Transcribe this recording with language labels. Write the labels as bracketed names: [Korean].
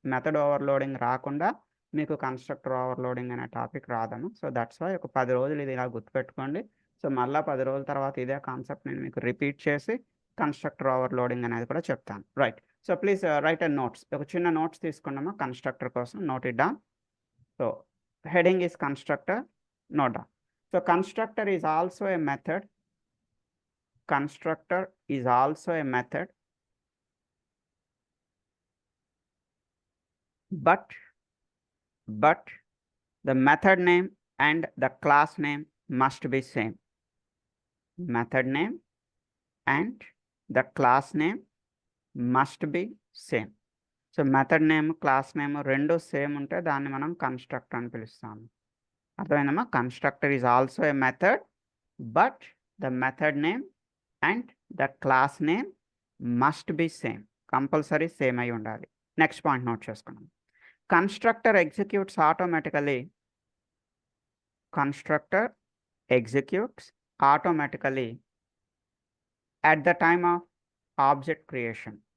[Telugu] Method overloading రాకుండా మీకు constructor overloading అనే టాపిక్ రాదమ్మా. [English] so that's why [Telugu] ఒక 10 రోజులు ఇది ఇలా గుర్తుపెట్టుకోండి. సో మళ్ళా 10 రోజుల తర్వాత ఇదే కాన్సెప్ట్ నేను మీకు రిపీట్ చేసి కన్స్ట్రక్టర్ ఓవర్‌లోడింగ్ అనేది కూడా చెప్తాను. Right. [English] So please write and notes. [Telugu] ఒక చిన్న నోట్స్ తీసుకోండమ్మా కన్స్ట్రక్టర్ కోసం. [English] Note it down. So heading is constructor, note down. So constructor is also a method. Constructor is also a method, but the method name and the class name must be same. Method name and the class name must be same. [Telugu] So method name class name రెండు same ఉంటే దాన్ని మనం constructor అని పిలుస్తాము. అర్థమైందమ్మా? [English] Constructor is also a method but the method name and the class name must be same. [Telugu] Compulsory same అయి ఉండాలి. Next point note చేసుకున్నాం. [English] Constructor executes automatically. Constructor executes automatically at the time of object creation.